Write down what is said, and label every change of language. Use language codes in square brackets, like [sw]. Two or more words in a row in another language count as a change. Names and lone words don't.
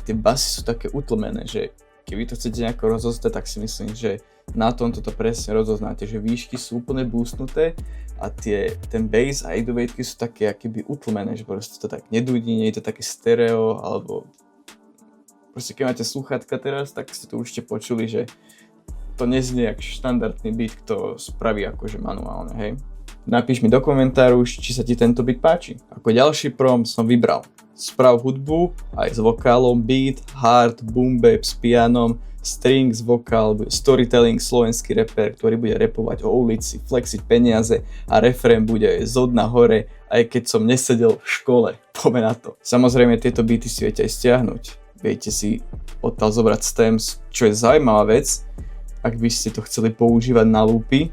[sk] tie basy sú také utlmené, že keby to chcete nejako rozoznať, tak si myslím, že na tomto to presne rozoznáte, že výšky sú úplne boostnuté a ten bass a 808 sú také akoby utlmené, že proste to tak nedúdi, nie je to také stereo, alebo proste keď máte slúchatka teraz, tak ste to určite počuli, že to neznie jak štandardný beat, kto spraví akože manuálne, hej. Napíš mi do komentáru, či sa ti tento beat páči. Ako ďalší prom som vybral Sprav hudbu, aj s vokálom, [en] beat, hard, boom bap [sk] s pianom, strings, vokál, storytelling, slovenský rapper, ktorý bude rapovať o ulici, flexiť peniaze a refrén bude zo dna hore, aj keď som nesedel v škole. Poďme na to. Samozrejme tieto beaty si viete aj stiahnuť. Viete si odtiaľ zobrať stems, čo je zaujímavá vec, ak by ste to chceli používať na loopy.